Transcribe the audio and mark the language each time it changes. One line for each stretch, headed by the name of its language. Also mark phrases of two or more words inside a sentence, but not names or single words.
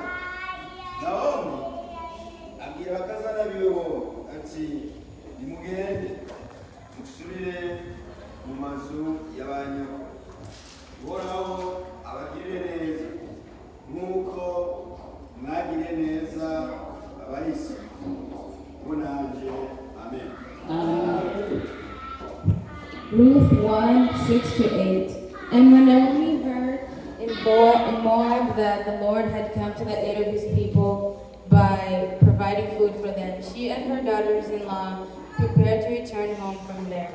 Rundi: Nawomi abwira abakazana biwe ati nimugende musubire mu mazu y'abanyoko, uhoraho abagirire neza nk'uko mwagiriye neza abahisi, ubu nanje amen. Ruth 1:6-8.
English: And when Naomi heard in Moab that the Lord had come to the aid of his people by providing food for them, she and her daughters-in-law prepared to return home from there.